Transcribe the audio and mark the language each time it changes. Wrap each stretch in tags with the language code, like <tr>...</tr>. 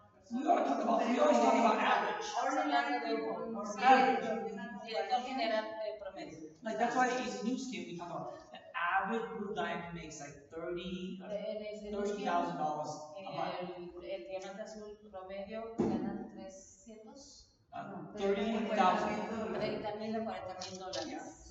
<en>We always talk about average.</en> <es>Ahora hablando de un director general promedio.</es> <en>Like that's why in New Skin we talk about the average blue diamond makes like $30,000 a month.</en> <es>El diamante azul promedio gana 300. 30,000. $30,000 a $40,000.</es> <en>Yeah.</en>